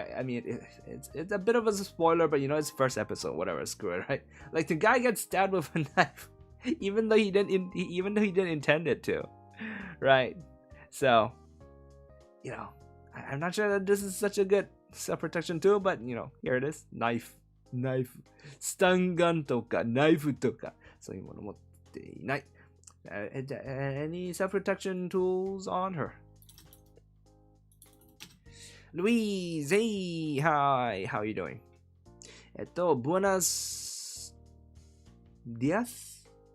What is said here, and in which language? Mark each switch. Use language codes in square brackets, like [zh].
[en] I mean, it's a bit of a spoiler, but it's first episode, whatever, screw it, right? The guy gets stabbed with a knife, even though he didn't intend it to, right? So, I'm not sure that this is such a good self-protection tool, but here it is, knife. [ja] スタンガンとかナイフとかそういうもの持っていない。 [en] Any self-protection tools on her? Louise, hey, hi, how are you doing? [es] Buenos días?